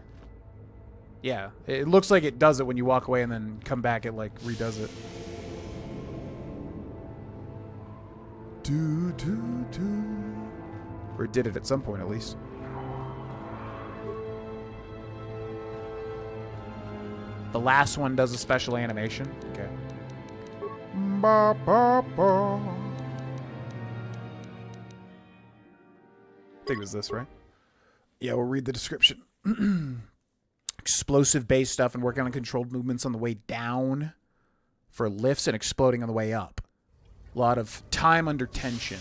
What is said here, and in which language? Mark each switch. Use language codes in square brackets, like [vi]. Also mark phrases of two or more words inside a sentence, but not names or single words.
[en] Yeah, it looks like it does it when you walk away and then come back, it, like, redoes it. Or it did it at some point, at least. The last one does a special animation. Okay. Ba, ba, ba. I think it was this, right? Yeah, we'll read the description. Explosive-based stuff and working on controlled movements on the way down for lifts and exploding on the way up. A lot of time under tension.